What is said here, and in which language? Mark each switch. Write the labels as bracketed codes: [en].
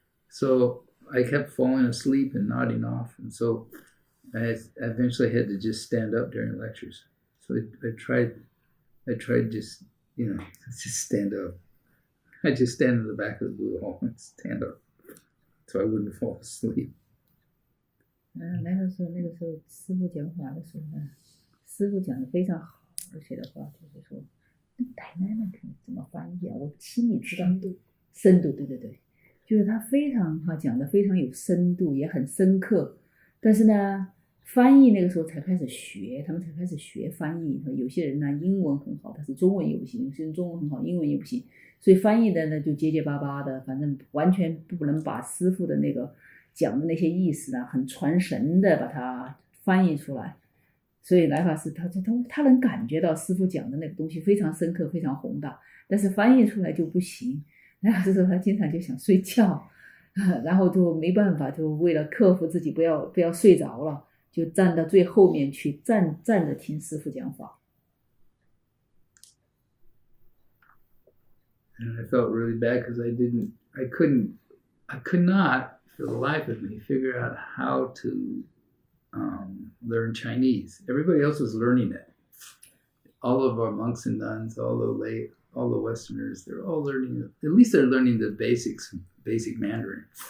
[en] So I kept falling asleep and nodding off. And so I eventually had to just stand up during lectures. So I tried just, just stand up. I just stand in the back of the Buddha hall and stand up so I wouldn't fall asleep. [zh] 那个时候师父讲法的时候呢，师父讲的非常好，而且的话就是说，dynamic 怎么翻译啊？我心里知道深度，对，就是他非常讲的非常有深度，也很深刻。但是呢，翻译那个时候才开始学，他们才开始学翻译。有些人呢英文很好，但是中文也不行；有些人中文很好，英文也不行。所以翻译的呢就结结巴巴的，反正完全不能把师父的那个讲的那些意思啊，很传神的把它翻译出来。所以来法师他能感觉到师父讲的那个东西非常深刻，非常宏大，但是翻译出来就不行。来法师说他经常就想睡觉，然后就没办法，就为了克服自己不要睡着了，就站到最后面去站着听师父讲法。 [en] And I felt really bad because I could not, for the life of me, figure out how to learn Chinese. Everybody else was learning it. All of our monks and nuns, all the Westerners, they're all learning it. At least they're learning the basic Mandarin.